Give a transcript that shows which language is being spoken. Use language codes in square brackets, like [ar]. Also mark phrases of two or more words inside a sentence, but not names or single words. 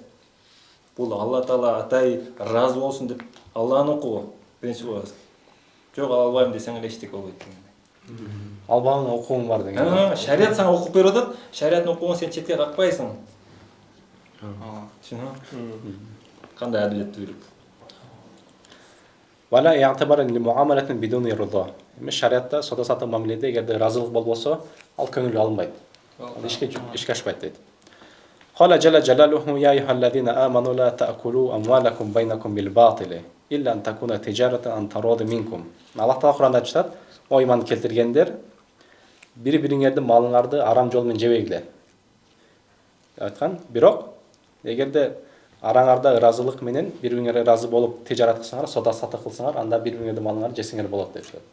[ky] Бул Алла Таала атай разы болсун деп Алланын укугу. Биринчи коебуз. Жок, албайм десең эле эчтеке болбойт. Албаган укугуң бар деген. Шариат сага укук берип атат, шариаттын укугун сен четке какпайсың. Түшүнөбү? Кандай адилеттүүлүк. [ar] ولا يعتبر لمعاملة بدون رضا. [ky] Эми шариатта соода саттык мамиледе эгерде разылык болбосо, ал көңүлгө алынбайт. Ал ишке ашпайт дейт. [ar] قال جل جلاله يا أيها الذين آمنوا لا تأكلوا أموالكم بينكم بالباطل إلا أن تكون تجارة عن تراض منكم. [ky] Аллах Таала Куранда айтат, о иман келтиргендер, бири-бириңердин малыңарды арам жол менен жебейгиле. Айткан, бирок эгерде араңарда разылык менен бири-бириңерге разы болуп тижарат кылсаңар, соода саттык кылсаңар, анда бири-бириңердин малыңарды жесеңер болот деп айтат.